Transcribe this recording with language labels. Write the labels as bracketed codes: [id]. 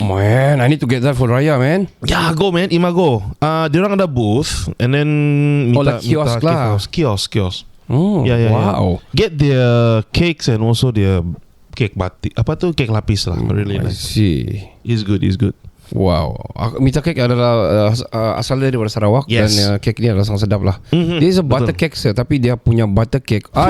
[en] Man, I need to get that for Raya, man. [ms] Ya, [en] go man, [ms] Imago. Dia orang ada booth, [en] and then like kiosk lah. Kiosk. [ms] Ya. [en] Yeah. Wow. Get their cakes and also their cake batik. [ms] Apa tu, cake lapis lah. [en] Really nice. I see. It's good. Wow. [ms] Mita Cake adalah asal dari Sarawak. [en] Yes. [ms] Dan cake ni adalah sangat sedap lah. Dia [en] is a butter cake, [ms] tapi dia punya butter cake.